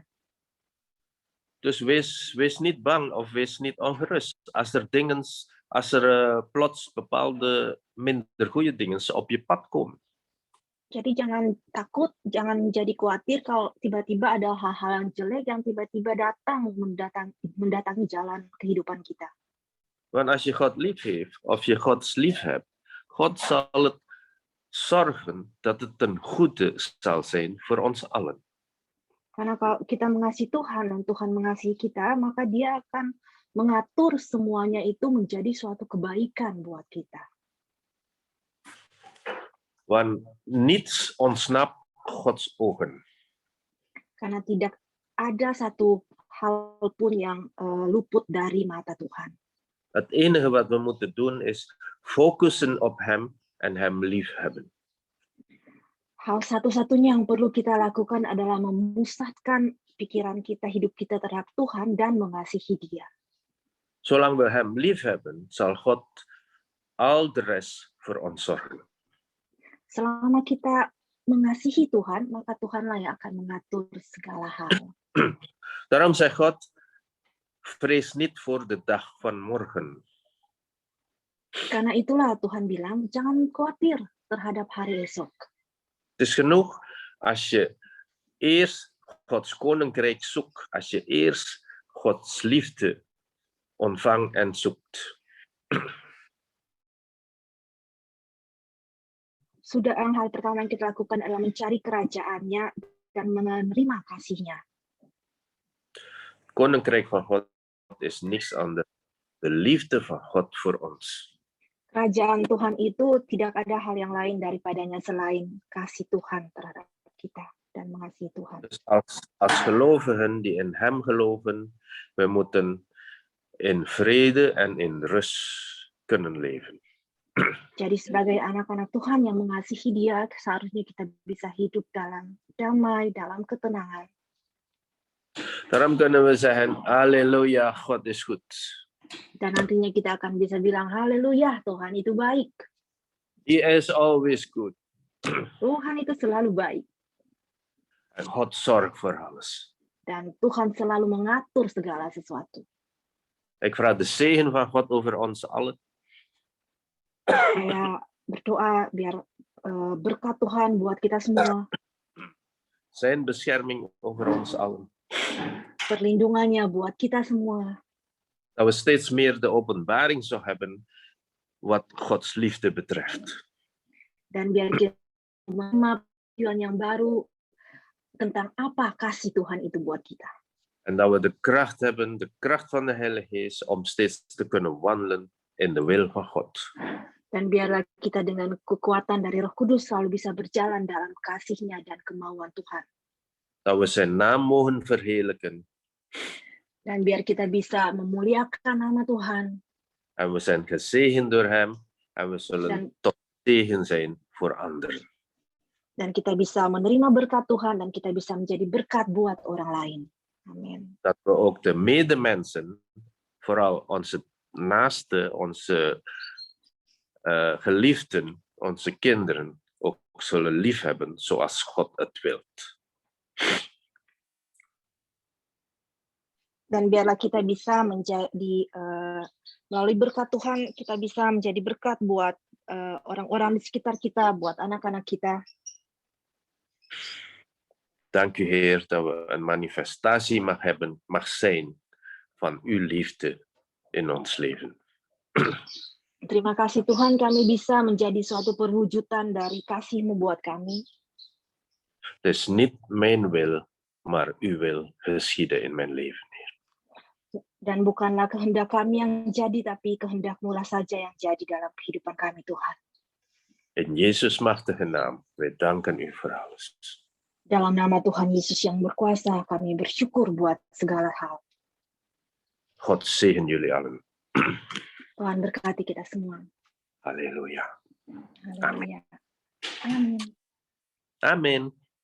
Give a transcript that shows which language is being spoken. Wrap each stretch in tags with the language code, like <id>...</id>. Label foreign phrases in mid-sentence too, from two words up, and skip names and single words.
<nl>Dus wees niet bang of wees niet ongerust. Als er plots bepaalde minder goede dingen op je pad komen.</nl> <id>Jadi jangan takut, jangan menjadi khawatir kalau tiba-tiba ada hal-hal yang jelek yang tiba-tiba mendatangi jalan kehidupan kita.</id> <nl>Want als je God lief heeft, of je Gods lief hebt, God zal het zorgen dat het ten goede zal zijn voor ons allen.</nl> <id>Karena kalau kita mengasihi Tuhan dan Tuhan mengasihi kita, maka Dia akan mengatur semuanya itu menjadi suatu kebaikan buat kita.</id> <nl>Want niets ontsnapt Gods ogen.</nl> <id>Karena tidak ada satu hal pun yang luput dari mata Tuhan.</id> <nl>Het enige wat we moeten doen is focussen op hem en hem liefhebben.</nl> <id>Hal satu-satunya yang perlu kita lakukan adalah memusatkan pikiran kita, hidup kita terhadap Tuhan dan mengasihi Dia.</id> <nl>Zolang we hem liefhebben, zal God al de rest voor ons zorgen.</nl> <id>Selama kita mengasihi Tuhan, maka Tuhanlah yang akan mengatur segala hal.</id> <nl>Daarom zegt God, vrees niet voor de dag van morgen.</nl> <id>Karena itulah Tuhan bilang, jangan khawatir terhadap hari esok.</id> <nl>Het is genoeg als je eerst Gods koninkrijk zoekt, als je eerst Gods liefde ontvangt en zoekt.</nl> <id>Sudah hal pertama yang kita lakukan adalah mencari kerajaannya dan menerima kasih-Nya.</id> <nl>Koninkrijk van God is niks anders. De liefde van God voor ons.</nl> <id>Kerajaan Tuhan itu tidak ada hal yang lain daripadanya selain kasih Tuhan terhadap kita dan mengasihi Tuhan.</id> <nl>Dus als gelovigen die in hem geloven, we moeten in vrede en in rust kunnen leven.</nl> <id>Jadi sebagai anak-anak Tuhan yang mengasihi Dia, seharusnya kita bisa hidup dalam damai, dalam ketenangan.</id> <nl>Daarom kunnen we zeggen, halleluja, God is goed.</nl> <id>Dan nantinya kita akan bisa bilang, haleluya, Tuhan itu baik.</id> <en>He is always good.</en> <id>Tuhan itu selalu baik.</id> <nl>En God zorgt voor alles.</nl> <id>Dan Tuhan selalu mengatur segala sesuatu.</id> <nl>Ik vraag de zegen van God over ons allen.</nl> <id>Saya berdoa biar berkat Tuhan buat kita semua.</id> <nl>Zijn bescherming over ons allen.</nl> <id>Perlindungannya buat kita semua.</id> <nl>Dat we steeds meer de openbaring zou hebben wat Gods liefde betreft.</nl> <id>Dan biar kita menerima yang baru tentang apa kasih Tuhan itu buat kita.</id> <nl>En dat we de kracht hebben, de kracht van de Heilige Geest, om steeds te kunnen wandelen in de wil van God.</nl> <id>Dan biarlah kita dengan kekuatan dari Roh Kudus selalu bisa berjalan dalam kasih-Nya dan kemauan Tuhan.</id> <nl>Dat we zijn naam mogen verheerlijken.</nl> <id>Dan biar kita bisa memuliakan nama Tuhan.</id> <nl>En we zijn gezegend door hem. En we zullen tot zegen zijn voor anderen.</nl> <id>Dan kita bisa menerima berkat Tuhan dan kita bisa menjadi berkat buat orang lain. Amin.</id> <nl>Dat we ook de medemensen, vooral onze naasten, onze geliefden, onze kinderen, ook zullen liefhebben zoals God het wilt.</nl> <id>Dan biarlah kita bisa menjadi, melalui berkat Tuhan, kita bisa menjadi berkat buat orang-orang di sekitar kita, buat anak-anak kita.</id> <nl>Dank u Heer dat we een manifestatie mag zijn van uw liefde in ons leven.</nl> <id>Terima kasih Tuhan, kami bisa menjadi suatu perwujudan dari kasih-Mu buat kami.</id> <nl>Dus niet mijn wil, maar uw wil geschieden in mijn leven, Heer.</nl> <id>Dan bukanlah kehendak kami yang jadi, tapi kehendak-Mu lah saja yang jadi dalam kehidupan kami, Tuhan.</id> <nl>In Jezus' machtige naam, wij danken u voor alles.</nl> <id>Dalam nama Tuhan Yesus yang berkuasa, kami bersyukur buat segala hal.</id> <nl>God zegen jullie allen.</nl> <id>Tuhan berkati kita semua.</id> <nl>Halleluja.</nl> <id>Haleluya. Amin.</id> <nl>Amen.</nl>